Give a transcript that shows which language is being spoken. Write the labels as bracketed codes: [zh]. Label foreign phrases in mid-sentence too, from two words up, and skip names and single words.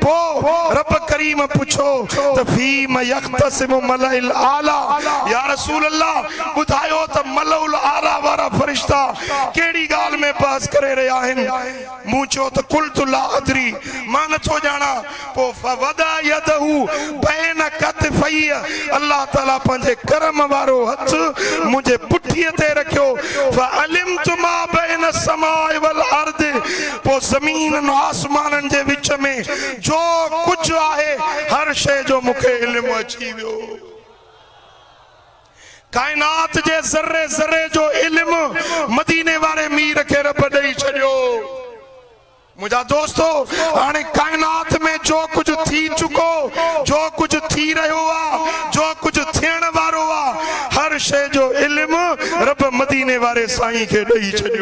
[sd] पो रब करीम पुछो त [ar] فيم يختصم الملأ الأعلى, يا رسول الله [sd] ॿुधायो त [ar] الملأ الأعلى [sd] वारा फरिश्ता केड़ी ॻाल्हि में बहस करे रहिया आहिनि। मूं चयो त [ar] قلت لا أدري, [sd] मां नथो ॼाणा। पो [ar] فوضع يده بين كتفي, [sd] अल्लाह ताला पंहिंजे करम वारो हथ मुंहिंजे पुठीअ ते रखियो। [ar] فعلمت ما بين السماء والأرض, [sd] पो ज़मीन और आसमानन जे विच में जो कुछ आहे हर शय जो मुखे इल्म अची वियो। कायनात जे ज़र्रे ज़र्रे जो इल्म मदीने वारे मीर खे रब ॾेई छॾियो। मुझा दोस्तों, हाणे कायनात में जो कुछ थी चुको, जो कुछ थी रहियो आ, जो कुछ थियण वारो आ, हर शय जो इल्म रब मदीने वारे साईं खे ॾेई छॾियो।